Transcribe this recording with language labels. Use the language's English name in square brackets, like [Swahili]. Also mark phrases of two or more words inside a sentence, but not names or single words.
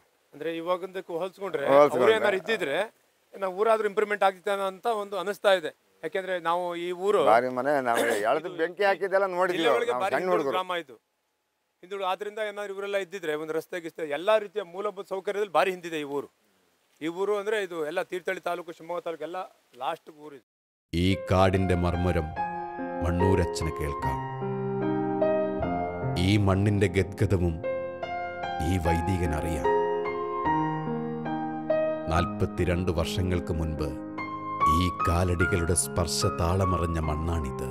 [Kannada] ಅಂದರೆ ಇವಾಗಿಂದಕ್ಕೆ ಹೋಲಿಸ್ಕೊಂಡ್ರೆ ಏನಾದ್ರು ಇದ್ದಿದ್ರೆ ನಾವು ಊರಾದ್ರೂ ಇಂಪ್ರೂವ್ಮೆಂಟ್ ಆಗ್ತಿತ್ತು ಅಂತ ಒಂದು ಅನಿಸ್ತಾ ಇದೆ. ಯಾಕೆಂದ್ರೆ ನಾವು ಈ ಊರು ಭಾರಿ ಮನೆ ನಾವು ಎಳೆದು ಬೆಂಕಿ ಹಾಕಿದ್ದೆಲ್ಲ ನೋಡಿದ್ವಿ. ಸಣ್ಣ ಹುಡುಗರು ಗ್ರಾಮ ಆಯಿತು ಹಿಂದುಳು. ಆದ್ರಿಂದ ಏನಾದ್ರು ಇವರೆಲ್ಲ ಇದ್ದಿದ್ರೆ ಒಂದು ರಸ್ತೆ ಗಿಸ್ತೆ ಎಲ್ಲ ರೀತಿಯ ಮೂಲಭೂತ ಸೌಕರ್ಯದಲ್ಲಿ ಭಾರಿ ಹಿಂದಿದೆ ಈ ಊರು. ಈ ಊರು ಅಂದರೆ ಇದು ಎಲ್ಲ ತೀರ್ಥಹಳ್ಳಿ ತಾಲೂಕು, ಶಿವಮೊಗ್ಗ ತಾಲೂಕು ಎಲ್ಲ ಲಾಸ್ಟ್ ಊರು ಇದು. [Malayalam] ഈ കാടിൻ്റെ മർമ്മരം മണ്ണൂരച്ഛന് കേൾക്കാം. ഈ മണ്ണിൻ്റെ ഗദ്ഗതവും ഈ വൈദികൻ അറിയാം. 42 വർഷങ്ങൾക്ക് മുൻപ് ഈ കാലടികളുടെ സ്പർശ താളമറിഞ്ഞ മണ്ണാണിത്.